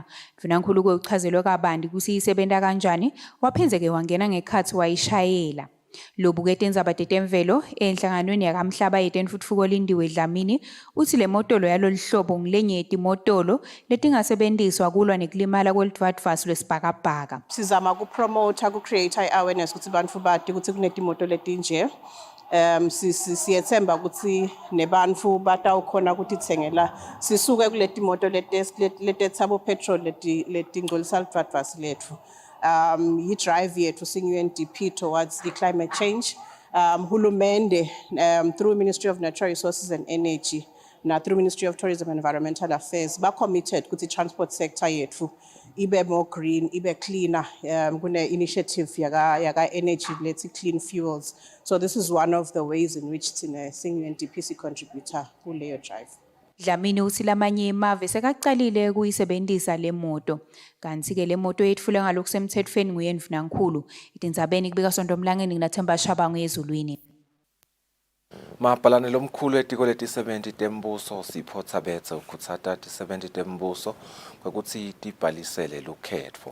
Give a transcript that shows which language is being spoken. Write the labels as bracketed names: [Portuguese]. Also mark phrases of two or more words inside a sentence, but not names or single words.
[Swati] Ndvunankulu kweuchazelwe kabanti kusi isebenta kanjani, waphindze wangena ngekhatsi wayishayela. Lobuke tindzaba tetemvelo enhlanganweni yakamhlaba yetentfutfuko lindiwe Dlamini uthi le motolo yalo lihlobo ngilenye yetimotolo letingasebendiswa kulwa nekulimala kwelidvwadvwasu lwesibhakabhaka. Sizama kupromote ku-create awareness ukuthi bantfu bati ukuthi kunetimoto letinje. Siyethemba ukuthi nebantfu batawukhona ukuthi thengela sisuke kuletimoto letetsabo petrol letingcolisa lidvwadvwasi letfu. Yi-drive yethu sing-UNDP [English] towards the climate change. Hulumende through Ministry of Natural Resources and Energy na through Ministry of Tourism and Environmental Affairs ba committed ukuthi transport sector [Swati] yethu ibe [English] more green, ibe cleaner. [Swati] Kune initiative yaga energy [English] let's clean fuels. So this is one of the ways in which [Swati] thina singu-NDP contributor kuleyo drive. Dlamini uthi lamanye emave sekaqalile ukuyisebenzisa le moto. Kanti-ke le moto yetfulwe ngalokusemthethweni nguyenvunankulu. Itindzabeni kubika Sonto Mlangeni nginaThemba Shabangu ezulwini. Mabhalane lomkhulu etiko leti-70 tembuso Sipho Thabethe ukhutsata ti-70 tembuso kwekutsi tibhalisele lukhetfo.